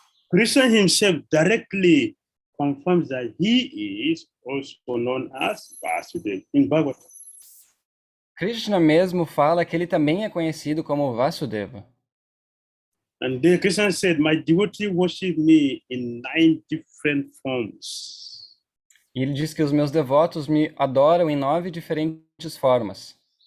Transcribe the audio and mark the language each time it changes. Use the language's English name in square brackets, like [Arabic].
[English] Krishna himself directly confirms that he is also known as Vasudeva in Bhagavatam. [Portuguese] Krishna mesmo fala que ele também é conhecido como Vasudeva. [English] And then Krishna said, my devotee worship me in 9 different forms. [Portuguese] E ele diz que os meus devotos me adoram em 9 diferentes formas.